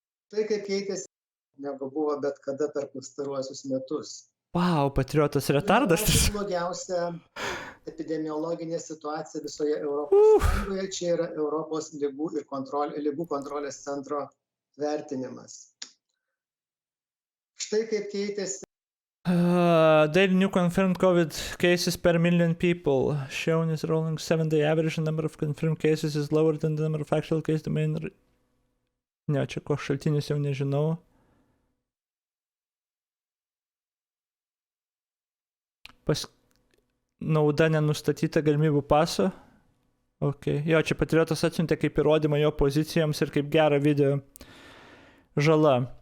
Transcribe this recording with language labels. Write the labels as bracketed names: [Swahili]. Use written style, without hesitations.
[Lithuanian] Tai kaip keitėsi, negu buvo bet kada per pastaruosius metus. Wow, patriotas retardas. Tai blogiausia epidemiologinė situacija visoje Europos Sąjungoje. Čia yra Europos ligų kontrolės centro vertinimas. Štai kaip keitėsi. [English] Daily new confirmed COVID cases per million people shown is rolling 7-day average. The number of confirmed cases is lower than the number of actual cases. [Lithuanian] Ne, čia ko šaltinius jau nežinau. Nauda nenustatyta galimybių paso. Okay. Jo, čia patriotas atsiuntė kaip įrodymą jo pozicijoms ir kaip gerą video. Žala.